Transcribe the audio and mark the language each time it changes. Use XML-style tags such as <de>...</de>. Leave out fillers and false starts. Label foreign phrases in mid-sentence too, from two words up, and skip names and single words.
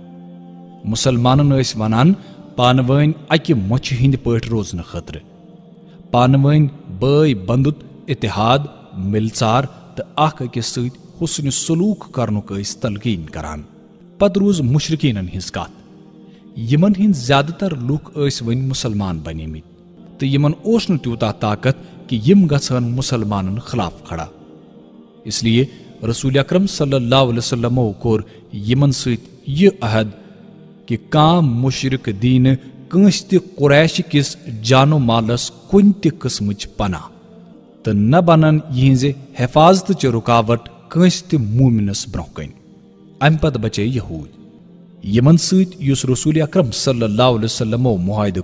<ks>مسلمانن ٲسۍ ونان پانہٕ ؤنۍ اکہِ مۄچھِ ہٕنٛدۍ پٲٹھۍ روزنہٕ خٲطرٕ پانہٕ ؤنۍ بٲے بندُت اتحاد ملژار تہٕ اکھ أکِس سۭتۍ حسنہِ سلوٗک کرنُک ٲسۍ تلقیٖن کران پتہٕ روٗز مشرکینن ہٕنٛز کتھ یِمن ہٕنٛدۍ زیادٕ تر لُکھ ٲسۍ وۄنۍ مسلمان بنیمٕتۍ تہٕ یِمن اوس نہٕ تیوٗتاہ طاقت کہِ یم گژھن مسلمانن خلاف کھڑا</ks> <ur>اس لیے</ur> <ks>رسول اکرم</ks> <ar>صلی اللہ علیہ وسلمو</ar> <ks>کوٚر یِمن سۭتۍ یہِ عہد کہِ کانٛہہ مُشرک دِیہِ نہٕ کٲنٛسہِ تہِ قریشہِ کِس جانو مالس کُنہِ تہِ قٕسمٕچ پناہ تہٕ نہ بنن یِہنٛزِ حفاظتٕچ رُکاوٹ کٲنٛسہِ تہِ مومنس برونٛہہ کنہِ امہِ پتہٕ بچے یہوٗدۍ یِمن سۭتۍ یُس رسول اکرم</ks> <ar>صلی اللہ علیہ وسلمو</ar> <ks>معاہدٕ</ks>